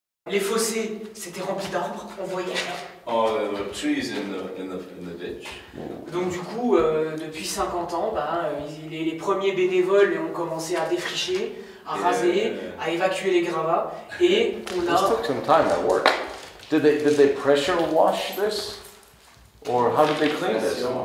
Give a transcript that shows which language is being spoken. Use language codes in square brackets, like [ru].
[fr] Les fossés, c'était rempli d'arbres, on voyait rien. [en] Oh, there were trees in the ditch. [fr] Donc du coup, depuis 50 ans, les premiers bénévoles ont commencé à défricher, à raser, à évacuer les gravats, et on a... [en] This took some time, that work. Did they pressure wash this? Or how did they clean this?